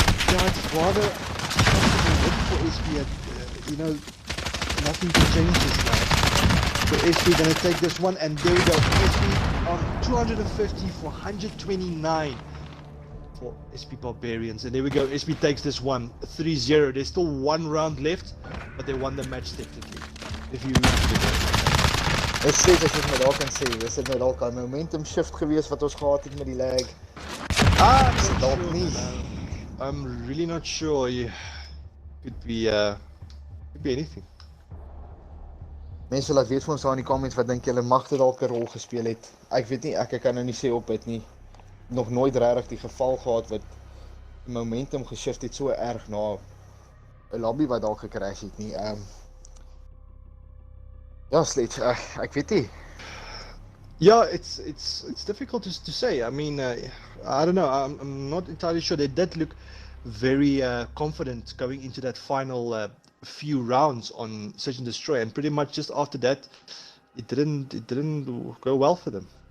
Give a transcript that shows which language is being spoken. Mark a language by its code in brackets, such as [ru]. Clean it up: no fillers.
[en] Yeah, it's rather comfortable win for SB. You know, nothing to change this now. So SB gonna take this one, and there we go. SB on 250 for 129 for SB Barbarians, and there we go. SB takes this one 3-0. There's still 1 round left, but they won the match technically. If you reach the game. [af] Ek sê as ek net daar kan sê, dis net dalk 'n momentum shift gewees wat ons gehad het met die lag. Dalk nie. [en] I'm really not sure. Could be anything. [af] Mense laat weet vir ons daar in die comments wat dink julle mag dit dalk 'n rol gespeel het. Ek weet nie, ek kan nou nie sê op dit nie. Nog nooit regtig die geval gehad wat die momentum geshift het so erg na 'n lobby wat dalk gecrash het nie. Ja, Sledge, ek weet nie. [en] Yeah, it's difficult to say. I mean, I don't know. I'm not entirely sure. They did look very confident going into that final few rounds on Search and Destroy, and pretty much just after that, it didn't go well for them.